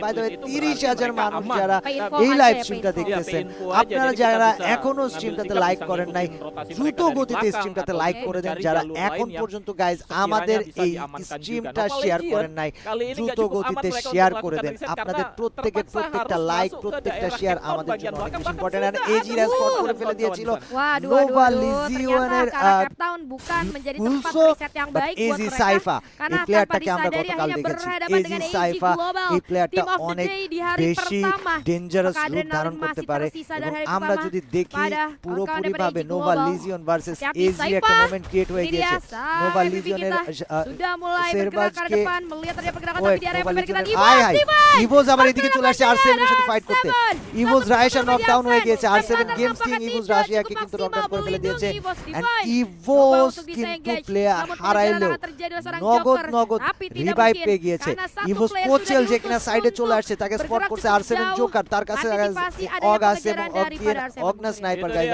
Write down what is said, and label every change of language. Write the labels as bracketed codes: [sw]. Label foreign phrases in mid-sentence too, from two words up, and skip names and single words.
[en] by the way [bn] 30,000 মানুষ যারা এই লাইভ স্ট্রিমটা দেখতেছেন, আপনারা যারা এখনো স্ট্রিমটাতে লাইক করেন নাই দ্রুত গতিতে স্ট্রিমটাতে লাইক করে দেন। যারা এখন পর্যন্ত গাইস আমাদের এই স্ট্রিমটা শেয়ার করেন নাই দ্রুত গতিতে শেয়ার করে দেন। আপনাদের প্রত্যেকের প্রত্যেকটা লাইক, প্রত্যেকটা শেয়ার আমাদের জন্য অনেক বেশি ইম্পর্টেন্ট। আর এজি রা স্পট করে ফেলে দিয়েছিল নোভা লিজিয়নের [id] bukan menjadi tempat riset yang baik buat [bn] এজি [id] mereka [bn] সাইফা [id] karena [bn] এই প্লেয়ারটাকে [id] tanpa [bn] আমরা [id] disadari [bn] গতকাল [id] hanya [bn] দেখেছি। [id] berhadapan [bn] এজি [id] dengan AG [bn] সাইফা [id] Global [bn] এই প্লেয়ারটা [en] Team of the [bn] অনেক [en] Day [id] di hari [bn] বেশি [id] pertama. [bn] ডেঞ্জারাস [id] Maka [bn] রূপ ধারণ [id] adrenalin [bn] করতে [id] masih [bn] পারে [id] tersisa dari [bn] এবং [id] hari [bn] আমরা [id] pertama [bn] যদি দেখি [id] pada [bn] পুরোপুরি [id] kawan [bn] ভাবে [id] AG [bn] নোভা [id] Global. [bn] লিজিয়ন ভার্সেস [id] Hati-hati [bn] এজি একটা [id] Saifa. [en] moment create [bn] হয়ে [id] Ini [bn] গিয়েছে। [id] dia, [bn] নোভা [id] MVP [bn] লিজিয়নের [id] kita sudah mulai bergerak ke [bn] সেরবাজকে [id] depan melihat ada pergerakan [bn] ওয়েট [id] tapi di area [bn] নোভা [id] pemeriksaan [bn] লিজিয়নের [id] Ivoz [bn] হাই [id] Divan. [bn] ইভোস আবার এদিকে চলে আসছে আর7 এর সাথে ফাইট করতে। ইভোস রাশিয়া নকডাউন হয়ে গিয়েছে, আর7 গেমস কিং ইভোস রাশিয়াকে কিন্তু নকডাউন করে ফেলে দিয়েছে। এন্ড ইভোস কিন্তু প্লেয়ার হারাইলো নগদ রিভাইভ পেয়ে গিয়েছে। ইভোস কোচেল যে কিনা সাইডে চলে আসছে তাকে স্পট করছে আর7 জোকার, তার কাছে অগ আছে এবং অগনা [en] sniper guys.